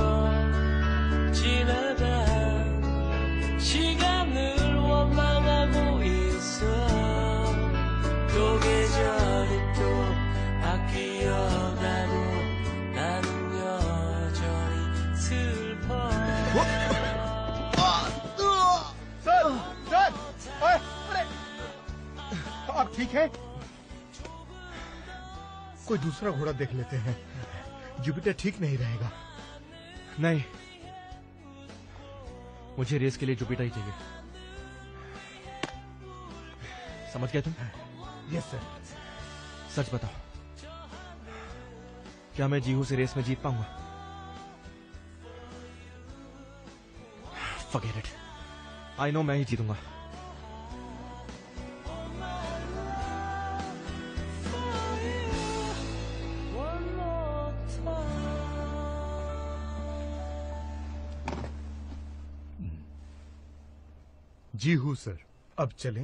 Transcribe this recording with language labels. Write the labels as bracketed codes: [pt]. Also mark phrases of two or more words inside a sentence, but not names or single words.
[ko] 지나간 시간을 원망하고 있어 또 계절이 또 바뀌어가도 나는 여전히 슬퍼 [hi] सर सर ओए अरे आप ठीक है कोई दूसरा घोड़ा देख लेते हैं जुपिटर ठीक नहीं रहेगा नहीं, मुझे रेस के लिए जुपिटर ही चाहिए। समझ गए तुम? [en] Yes sir [hi] सच बताओ, क्या मैं जीहू से रेस में जीत पाऊंगा? [en] Forget it. I know [hi] मैं ही जीतूंगा। जी हूँ सर। अब चलें?